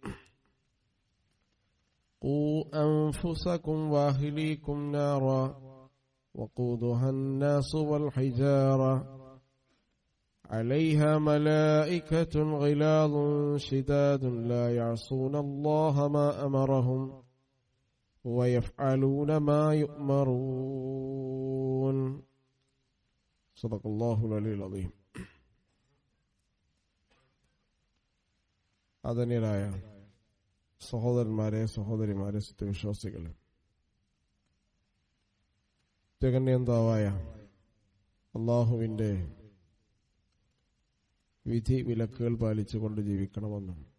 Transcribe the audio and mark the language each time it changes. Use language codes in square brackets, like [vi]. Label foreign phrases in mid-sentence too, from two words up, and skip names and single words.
[ar] قوا أنفسكم وأهليكم نارا وقودها الناس والحجارة عليها ملائكة غلاظ شداد لا يعصون الله ما أمرهم ويفعلون ما يؤمرون. صدق الله العلي العظيم. [ml] ആദരണീയരായ സഹോദരന്മാരെ, സഹോദരിമാരെ, സത്യവിശ്വാസികളെ, തികഞ്ഞതാവായ അള്ളാഹുവിന്റെ വിധി വിലക്കുകൾ പാലിച്ചുകൊണ്ട് ജീവിക്കണമെന്നും